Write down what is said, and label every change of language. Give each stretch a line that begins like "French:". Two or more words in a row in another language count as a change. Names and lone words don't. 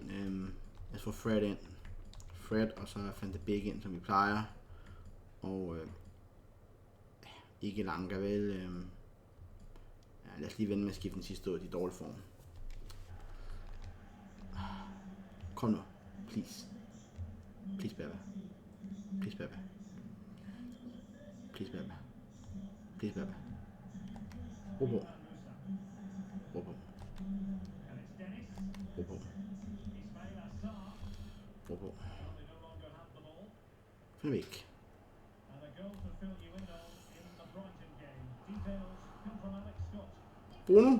Danish: Lad os få Fred ind. Fred, og så Van de Beek ind, som vi plejer. Og ikke Lanka, vel. Lad os lige vende med at skifte den sidste ud i dårlig form. Kom nu.
English: Please. Please, baby. Please, baby. Please, baby. Please, baby.
Danish: Ro på. Find væk. Bruno.